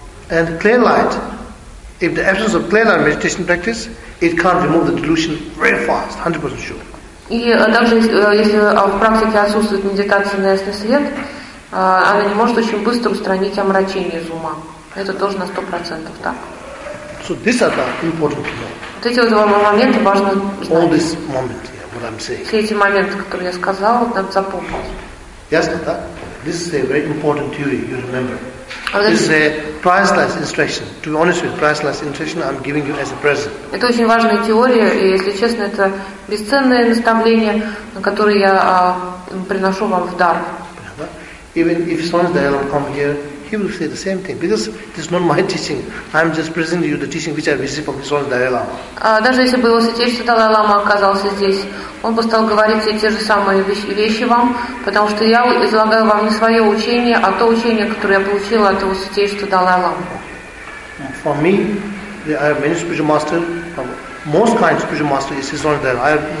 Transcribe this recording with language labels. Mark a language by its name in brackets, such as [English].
[English] And clear light, if the absence of clear light meditation practice, it can't remove the delusion very fast, 100% sure. [Russian] И также, если в практике отсутствует медитация на ясный свет, она не может очень быстро устранить омрачение из ума. Это тоже на 100% так. [English] So these are the important moments. [Russian] Вот эти вот моменты важно знать. [English] All these moments, yeah, what I'm saying. [Russian] Все эти моменты, которые я сказал, надо запомнить. [English] Yes, that. This is a very important theory. You remember. This is a priceless instruction. To be honest with you, priceless instruction I'm giving you as a present. [Russian] Это очень важная теория, и если честно, это бесценное наставление, которое я приношу вам в дар. [English] Even if someone's there, I'll come here. He will say the same thing because this is not my teaching. I'm just presenting you the teaching which I received from his own Dalai Lama. [Russian] Даже если бы его святейшество Далай Лама оказался здесь, он бы стал говорить все те же самые вещи вам, потому что я излагаю вам не свое учение, а то учение, которое я получила от его святейшества Далай Лама. [English] For me, there are many spiritual masters. Most kind spiritual master is his own Dalai Lama.